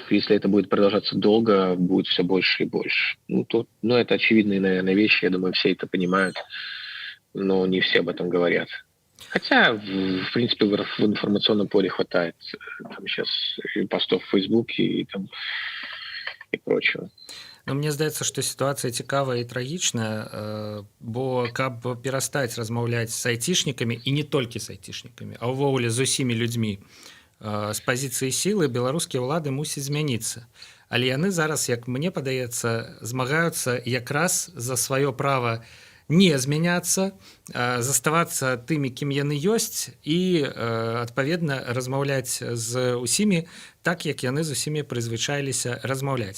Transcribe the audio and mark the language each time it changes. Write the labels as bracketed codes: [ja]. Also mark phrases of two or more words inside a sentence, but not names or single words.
[ru] Если это будет продолжаться долго, будет все больше и больше. Это очевидные, наверное, вещи. Я думаю, все это понимают, но не все об этом говорят. Хотя, в принципе, в информационном поле хватает там сейчас и постов в Фейсбуке и прочего. [be] Ну, мне здаецца, што сітуацыя цікавая і трагічная, бо каб перастаць размаўляць з айцішнікамі і не толькі з айцішнікамі, а ўвогуле з усімі людзьмі з пазіцыі сілы, беларускія ўлады мусяць змяніцца. Але яны зараз, як мне падаецца, змагаюцца якраз за сваё права не змяняцца, заставацца тымі, кім яны ёсць, і адпаведна размаўляць з усімі так, як яны з усімі прызвычаіліся размаўляць.